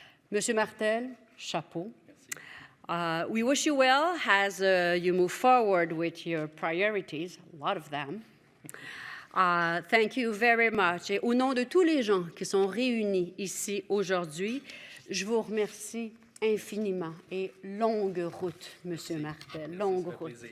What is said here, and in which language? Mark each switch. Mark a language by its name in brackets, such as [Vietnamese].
[French] Monsieur Martel, chapeau. [English] We wish you well as you move forward with your priorities, a lot of them. Thank you very much. [French] Et au nom de tous les gens qui sont réunis ici aujourd'hui, je vous remercie infiniment et longue route, Monsieur Martel, longue route.